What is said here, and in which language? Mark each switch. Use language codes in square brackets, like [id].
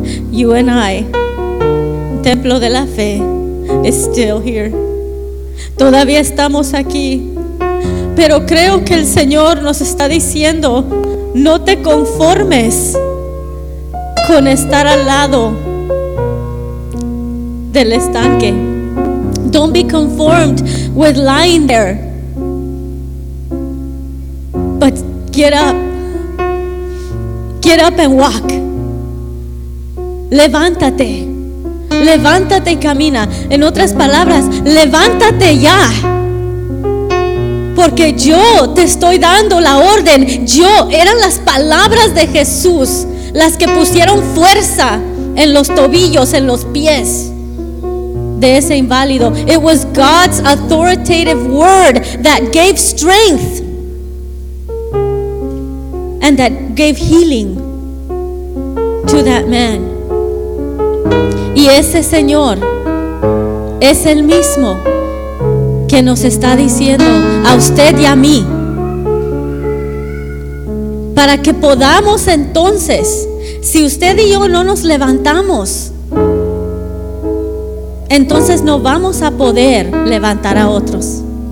[en] You and I, Templo de la Fe, is still here. [es] Todavía estamos aquí, pero creo que el Señor nos está diciendo, No te conformes con estar al lado del estanque. [en] Don't be conformed with lying there. But get up. Get up and walk. [es] Levántate. Levántate y camina. En otras palabras, levántate ya. Porque yo te estoy dando la orden. Yo, eran las palabras de Jesús las que pusieron fuerza en los tobillos, en los pies de ese inválido. [en] It was God's authoritative word that gave strength and that gave healing to that man. [es] Y ese Señor es el mismo que nos está diciendo a usted y a mí, para que podamos entonces, si usted y yo no nos levantamos, entonces no vamos a poder levantar a otros.